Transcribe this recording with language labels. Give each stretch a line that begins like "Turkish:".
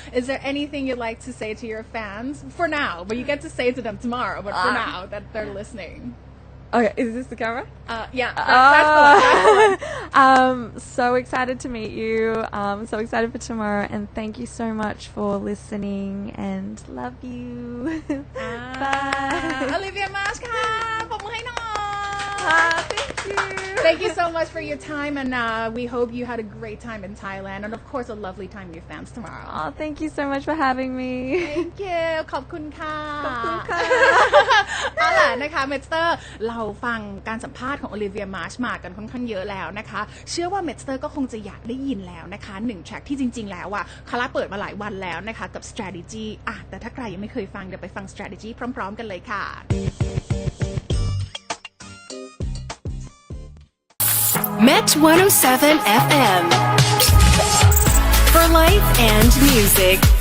English: Is there anything you'd like to say to your fans for now? But you get to say to them tomorrow, but for now that they're listening. Okay, is this the camera? Yeah, that's the one. So excited to meet you. So excited for tomorrow, and thank you so much for listening. And love you. Bye.
Thai: Olivia Marsh ค่ะปรบมือให้หน่อย
English: Thank you. Thank you so much for your time, and we hope you had a great time in Thailand, and of course a lovely time with your fans tomorrow. Oh, thank you so much for having me. Thank you
Thai: ขอบคุณค่ะ ขอบคุณค่ะ เอาล่ะนะคะเมสเตอร์เราฟังการสัมภาษณ์ของโอลิเวียมาร์ชมากันค่อนข้างเยอะแล้วนะคะเชื่อว่าเมสเตอร์ก็คงจะอยากได้ยินแล้วนะคะ1แทร็กที่จริงๆแล้วคาร่าเปิดมาหลายวันแล้วนะคะกับ strategy แต่ถ้าใครยังไม่เคยฟังเดี๋ยวไปฟัง strategy พร้อมๆกันเลยค่ะ
English: Met 107 FM for life and music.